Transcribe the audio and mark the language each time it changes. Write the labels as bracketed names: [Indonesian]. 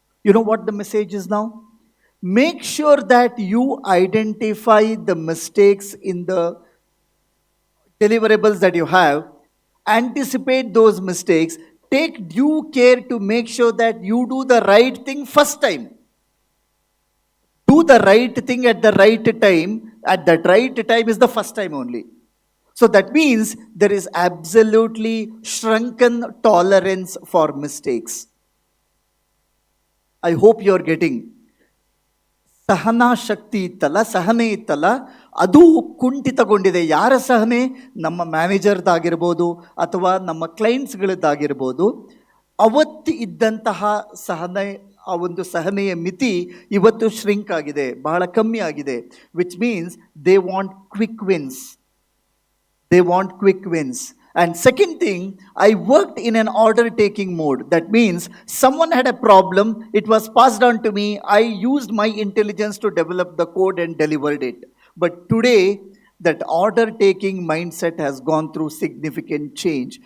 [English] You know what the message is now? Make sure that you identify the mistakes in the deliverables that you have, anticipate those mistakes, take due care to make sure that you do the right thing first time. Do the right thing at the right time. At that right time is the first time only. So that means there is absolutely shrunken tolerance for mistakes. I hope you are getting. [Kannada] Sahana ಶಕ್ತಿ ಇತ್ತಲ್ಲ, ಸಹನೆ ಇತ್ತಲ್ಲ, ಅದು ಕುಂಠಿತಗೊಂಡಿದೆ. ಯಾರ ಸಹನೆ? ನಮ್ಮ ಮ್ಯಾನೇಜರ್ದಾಗಿರ್ಬೋದು ಅಥವಾ ನಮ್ಮ ಕ್ಲೈಂಟ್ಸ್ಗಳದ್ದಾಗಿರ್ಬೋದು. ಅವತ್ತು ಇದ್ದಂತಹ ಸಹನೆ, ಆ ಒಂದು ಸಹನೆಯ ಮಿತಿ ಇವತ್ತು ಶ್ರಿಂಕ್ ಆಗಿದೆ, ಬಹಳ ಕಮ್ಮಿ ಆಗಿದೆ. [English] Which means they want quick wins. They want quick wins. And second thing, I worked in an order taking mode. That means someone had a problem, it was passed on to me, I used my intelligence to develop the code and delivered it. But today, that order taking mindset has gone through significant change.